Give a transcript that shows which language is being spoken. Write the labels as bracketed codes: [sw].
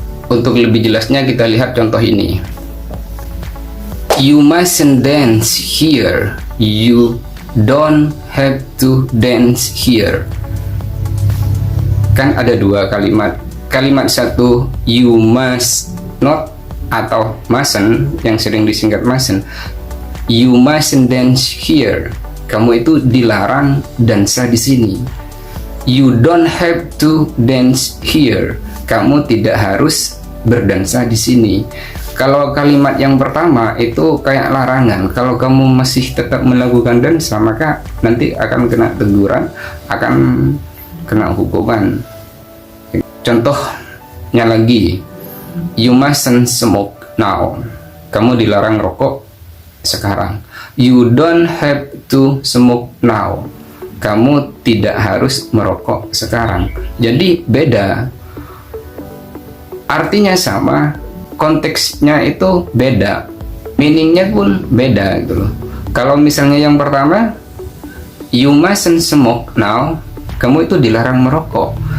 [id] Untuk lebih jelasnya kita lihat contoh ini. [en] You mustn't dance here, you don't have to dance here. [id] Kan ada dua kalimat. Kalimat satu [en] you must not [id] atau mustn't yang sering disingkat mustn't. [en] You mustn't dance here. [id] Kamu itu dilarang dansa di sini. [en] You don't have to dance here. [id] Kamu tidak harus berdansa di sini. Kalau kalimat yang pertama itu kayak larangan. Kalau kamu masih tetap melakukan dansa, maka nanti akan kena teguran, akan kena hukuman. Contohnya lagi, [en] you mustn't smoke now. [id] Kamu dilarang rokok sekarang. [en] You don't have to smoke now. [id] Kamu tidak harus merokok sekarang. Jadi beda. Artinya sama, konteksnya itu beda, meaningnya pun beda gitu loh. Kalau misalnya yang pertama, [en] you mustn't smoke now, [id] kamu itu dilarang merokok.